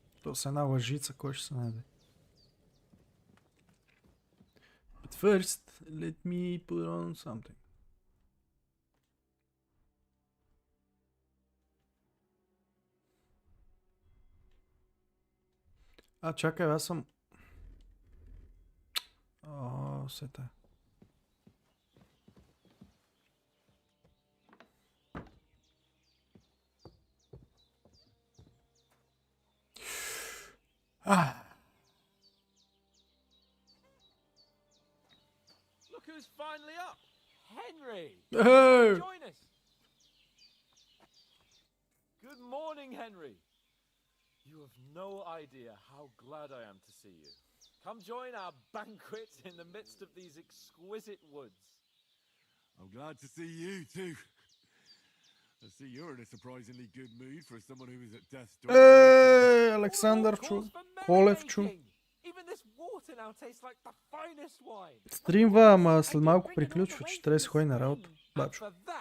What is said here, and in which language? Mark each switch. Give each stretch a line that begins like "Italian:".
Bulgarian: То с една лъжица, кой ще се найде?
English: But first, let me put on something.
Bulgarian: Чакай, аз съм... сета.
English: Look who's finally up. Henry. Hey. Join us. Good morning, Henry. You have no idea how glad I am to see you. Come join our banquet in the midst of these exquisite woods. I'm glad to see you too. I see you're in a surprisingly good mood for someone who is at death's door.
Bulgarian: Ей, Александърчо, Колевчо.
English: Even this water now tastes like the finest wine.
Bulgarian: Стримва, ама след малко приключва, че трябва да се ходи на работа. Бачо.